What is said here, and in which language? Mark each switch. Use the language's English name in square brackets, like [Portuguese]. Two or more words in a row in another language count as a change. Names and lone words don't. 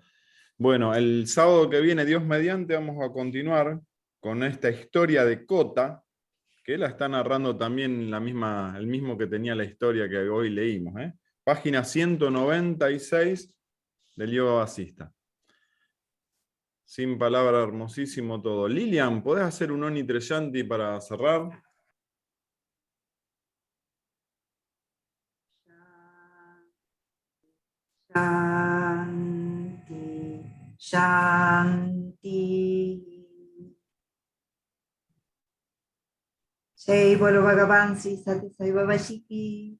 [Spanish] Bueno, el sábado que viene, Dios mediante, vamos a continuar con esta historia de Cota, que la está narrando también el mismo que tenía la historia que hoy leímos. Página 196 del Yoga Vasista. Sin palabra, hermosísimo todo. Lilian, ¿podés hacer un Oni Treyanti para cerrar? [Sanskrit] शान्ति शान्ति. [Hindi] जय बोलो भगवान श्री सती साई बाबा शिकी.